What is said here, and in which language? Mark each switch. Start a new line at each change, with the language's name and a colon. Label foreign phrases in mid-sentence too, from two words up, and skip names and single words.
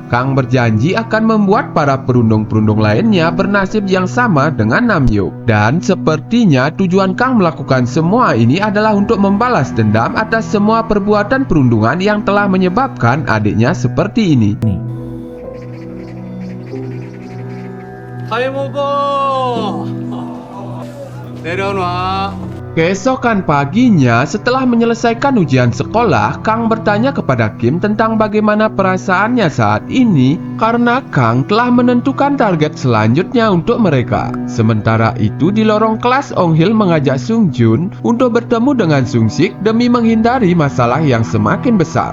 Indonesian: Kang berjanji akan membuat para perundung-perundung lainnya bernasib yang sama dengan Namhyuk. Dan sepertinya tujuan Kang melakukan semua ini adalah untuk membalas dendam atas semua perbuatan perundungan yang telah menyebabkan adiknya seperti ini.
Korean: 잘 먹어. 내려놔.
Indonesian: Keesokan paginya, setelah menyelesaikan ujian sekolah, Kang bertanya kepada Kim tentang bagaimana perasaannya saat ini karena Kang telah menentukan target selanjutnya untuk mereka. Sementara itu di lorong kelas, Ong Hil mengajak Sung Jun untuk bertemu dengan Sung Sik demi menghindari masalah yang semakin besar.